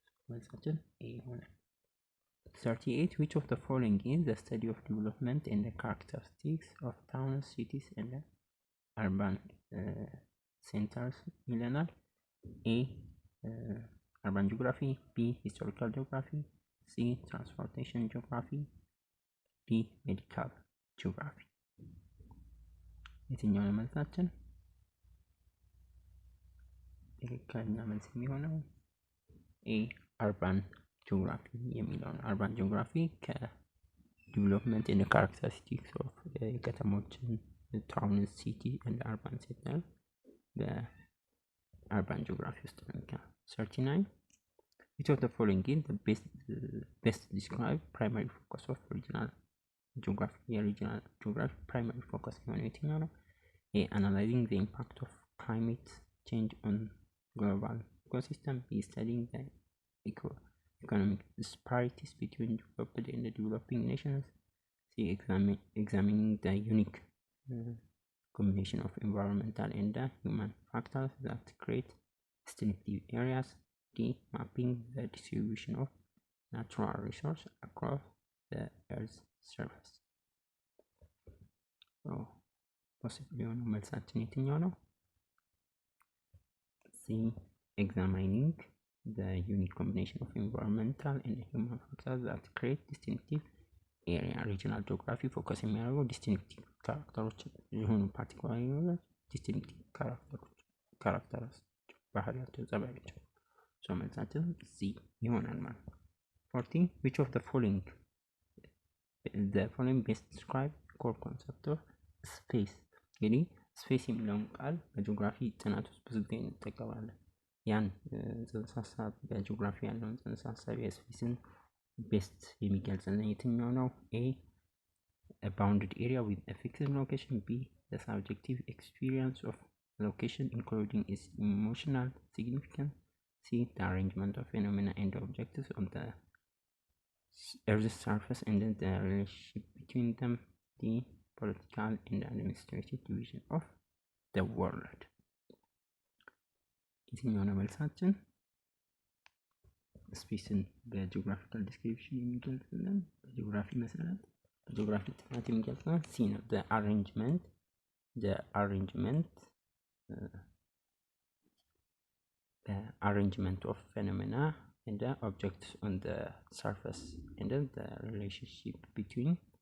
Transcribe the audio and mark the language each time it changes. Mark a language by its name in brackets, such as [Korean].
[Amharic] መልሳችን ኤ ይሆናል። [English] 38 which of the following is the study of development and the characteristics of towns, cities and urban centers ይለናል። A urban geography, B historical geography, C transportation geography, D medical geography። [Amharic] የትኛው ነው መልሳችን? ትክክለኛ መልስ የሚሆነው ኤ አርባን ጂኦግራፊ የሚለው ነው። አርባን ጂኦግራፊ ከዲቨሎፕመንት ኤንድ ካራክተሪስቲክስ ኦፍ የከተሞችን ታውን፣ ሲቲ ኤንድ አርባን ሴንተር በአርባን ጂኦግራፊ ውስጥ ነው። 39 [English] which of the following is the best describe primary focus of regional geography? [Amharic] የሪጂናል ጂኦግራፊ ፕራይማሪ ፎከስ የሆነው የትኛው ነው? [English] ኤ analyzing the impact of climate change on global ecosystem, B studying the economic disparities between developed and developing nations, C examining the unique combination of environmental and human factors that create distinctive areas, D mapping the distribution of natural resources across the Earth's surface. So possibly [Amharic] የሆነው መልሳችን የትኛው ነው? [English] C examining the unique combination of environmental and human factors that create distinctive area. [Amharic] regional geography ፎከስ የሚያደርገው ዲስቲንክቲቭ ካራክተሮች የሆኑ ፓርቲኩላር ዲስቲንክቲቭ ካራክተርስ ባህሪያቸው ጸባያቸው። ሶ መልሳችን C ይሆናል ማለት ነው። 40 [English] which of the following best describe core concept of space? [Amharic] እንግዲህ ስፔስ የሚለውን ቃል በጂኦግራፊ ጥናት ውስጥ ብዙ ጊዜ እንጠቀማለን። ያን ጽንሰ ሀሳብ በጂኦግራፊ ያለውን ጽንሰ ሀሳብ የስፔስን ቤስት የሚገልጽልን የትኛው ነው? [English] A a bounded area with a fixed location, B the subjective experience of location including its emotional significance, C the arrangement of phenomena and objects on the Earth's surface and then the relationship between them, D political and administrative division of the world። [Amharic] የትኛው ነው መልሳችን? ስፔስን በጂኦግራፊካል ዲስክሪፕሽን የሚገልጽልን በጂኦግራፊ መሰረት በጂኦግራፊ ጥናት የሚገልጽልን ሲ ነው። [English] the arrangement of phenomena and the objects on the surface and then the relationship between